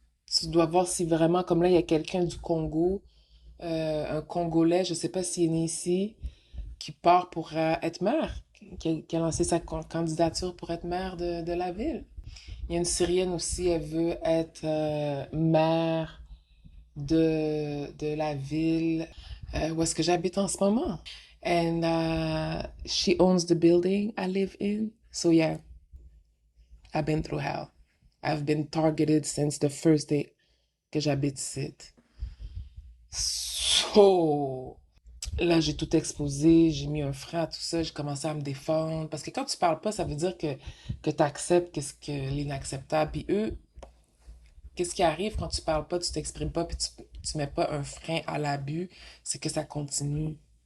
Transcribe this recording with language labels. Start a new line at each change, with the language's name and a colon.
French: Tu dois voir si vraiment, comme là, il y a quelqu'un du Congo, un Congolais, je sais pas s'il est né ici, qui part pour être maire, qui a lancé sa candidature pour être maire de la ville. Il y a une Syrienne aussi, elle veut être maire de la ville où est-ce que j'habite en ce moment.
English: And she owns the building I live in. So yeah, I've been through hell. I've been targeted since the first day
French: que j'habite ici. So, là, j'ai tout exposé, j'ai mis un frein à tout ça, j'ai commencé à me défendre. Parce que quand tu parles pas, ça veut dire que tu acceptes qu'est-ce que l'inacceptable. Puis eux, qu'est-ce qui arrive quand tu parles pas, tu t'exprimes pas, puis tu mets pas un frein à l'abus, c'est que ça continue.